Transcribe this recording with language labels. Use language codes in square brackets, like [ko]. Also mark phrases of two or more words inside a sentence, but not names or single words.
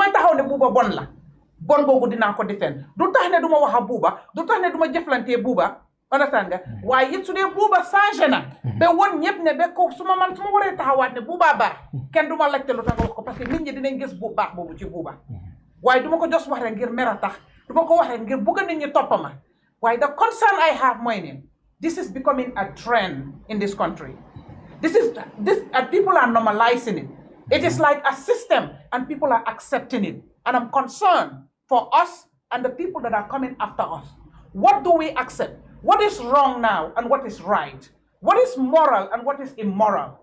[wo] may taxaw ne Buuba bon la bon boobu dinaa ko defend du tax ne du ma wax a Buuba du tax ne du ma jëflantee Buuba understand nga waaye it su dee Buuba changé na ba won ñëpp ne ba ko su ma waree taxawaat ne Buuba baax kenn du ma laajte lu tax nga wax ko [fr] parce que [wo] nit ñi dinañ gis bu baax boobu ci Buuba waaye du ma ko jos wax rek ngir mer a tax du ma ko wax rek ngir bëgg nit ñi toppama waaye [en] the concern I have [wo] mooy ne [en] this is becoming a trend in this country. This people are normalizing it. It is like a system and people are accepting it. And I'm concerned for us and the people that are coming after us. What do we accept? What is wrong now and what is right? What is moral and what is immoral?